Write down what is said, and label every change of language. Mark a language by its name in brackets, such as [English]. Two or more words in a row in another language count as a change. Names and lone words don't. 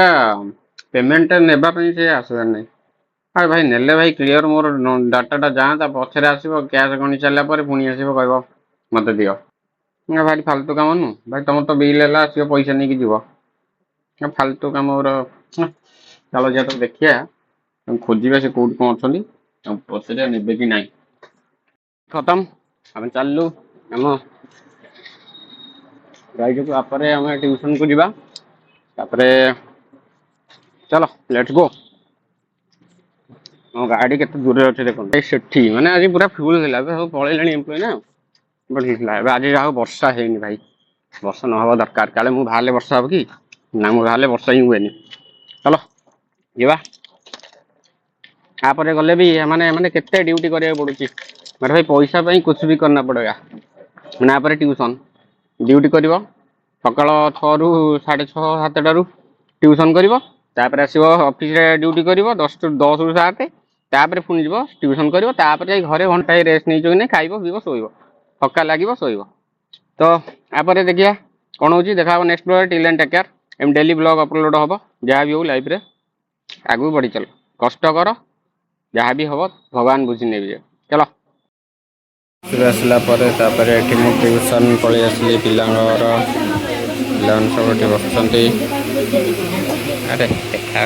[Odia] ପେମେଣ୍ଟ ନେବା ପାଇଁ ସେ ଆସିବାର ନାହିଁ ଆରେ ଭାଇ ନେଲେ ଭାଇ କ୍ଲିୟର ମୋର ଡାଟାଟା ଯାଆନ୍ତା ପଛରେ ଆସିବ କ୍ୟାସ୍ ଗଣି ସାରିଲା ପରେ ପୁଣି ଆସିବ କହିବ ମତେ ଦିଅ ଭାରି ଫାଲତୁ କାମ ନୁହଁ ଭାଇ ତମର ତ ବିଲ୍ ହେଲା ଆସିବ ପଇସା ନେଇକି ଯିବ ଫାଲତୁ କାମର ଚାଲ ଯିବା ତ ଦେଖିବା ଖୋଜିବା ସେ କୋଉଠି କଣ ଅଛନ୍ତି ପଛରେ ନେବେ କି ନାହିଁ ଖତମ ଆମେ ଚାଲିଲୁ ଆମ ଗାଈକୁ ତାପରେ ଆମେ ଟ୍ୟୁସନକୁ ଯିବା ତାପରେ चलो [English] let's go [Odia] ମୋ ଗାଡି କେତେ ଦୂରରେ ଅଛି ଦେଖନ୍ତୁ ସେଠି ମାନେ ଆଜି ପୁରା ଫୁଲ ଥିଲା ଏବେ ସବୁ ପଳେଇଲେଣି ଏମ୍ପ୍ଲୟ ନା ଥିଲା ଏବେ ଆଜି ଯାହା ବର୍ଷା ହେଇନି ଭାଇ ବର୍ଷା ନହେବା ଦରକାର କାଳେ ମୁଁ ବାହାରିଲେ ବର୍ଷା ହବ କି ନା ମୁଁ ବାହାରିଲେ ବର୍ଷା ହିଁ ହୁଏନି ଚାଲ ଯିବା ତାପରେ ଗଲେ ବି ମାନେ ମାନେ କେତେ ଡ୍ୟୁଟି କରିବାକୁ ପଡୁଛି ମାନେ ଭାଇ ପଇସା ପାଇଁ [Hindi] कुछ भी करना [Odia] पड़ेगा ମାନେ ତାପରେ ଟ୍ୟୁସନ ଡ୍ୟୁଟି କରିବ ସକାଳ 6ରୁ 6:30 7ଟାରୁ ଟ୍ୟୁସନ କରିବ ତାପରେ ଆସିବ ଅଫିସରେ ଡ୍ୟୁଟି କରିବ 10ରୁ 7 ତାପରେ ପୁଣି ଯିବ ଟ୍ୟୁସନ କରିବ ତାପରେ ଯାଇ ଘରେ ଘଣ୍ଟାଏ ରେଷ୍ଟ ନେଇଯିବ କି ନାହିଁ ଖାଇବ ପିଇବ ଶୋଇବ ଥକା ଲାଗିବ ଶୋଇବ ତ ତାପରେ ଦେଖିବା କଣ ହଉଛି ଦେଖା ହବ [English] next blog till end take care [Odia] ଏମ [English] daily blog upload [Odia] ହବ ଯାହା ବି ହଉ ଲାଇଫରେ ଆଗକୁ ବଢି ଚାଲ କଷ୍ଟ କର ଯାହା ବି ହବ ଭଗବାନ ବୁଝି ନେବେ ଚାଲ ଆସିଲା ପରେ ତାପରେ ଏଠି ମୁଁ ଟ୍ୟୁସନ ପଳେଇ ଆସିଲି ପିଲାଙ୍କର ପିଲାମାନେ ସବୁ ଏଠି ବସୁଛନ୍ତି ଆରେ ଦେଖା